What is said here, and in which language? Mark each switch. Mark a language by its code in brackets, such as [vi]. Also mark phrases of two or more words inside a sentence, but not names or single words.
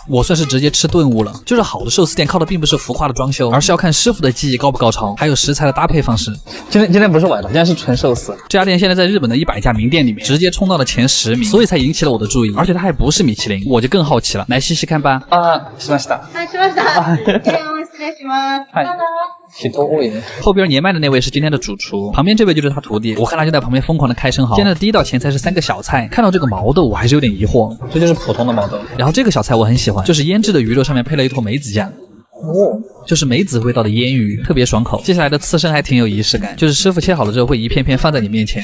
[zh] 我算是直接吃顿悟了。就是好的寿司店靠的并不是浮夸的装修，而是要看师傅的技艺高不高超，还有食材的搭配方式。今天不是崴了，今天是纯寿司。这家店现在在日本的100家名店里面直接冲到了前10名，所以才引起了我的注意。而且它还不是米其林，我就更好奇了，来细细看吧。 [ja] しました。はい、しました。失礼します。人多いね。 [zh] 后边年迈的那位是今天的主厨，旁边这位就是他徒弟，我看他就在旁边疯狂的开生蚝。今天的第一道前菜是3个小菜，看到这个毛豆我还是有点疑惑，这就是普通的毛豆。然后这个小菜我很喜欢，就是腌制的鱼肉上面配了一坨梅子酱。就是梅子味道的腌鱼，特别爽口。接下来的刺身还挺有仪式感，就是师傅切好了之后会一片片放在你面前。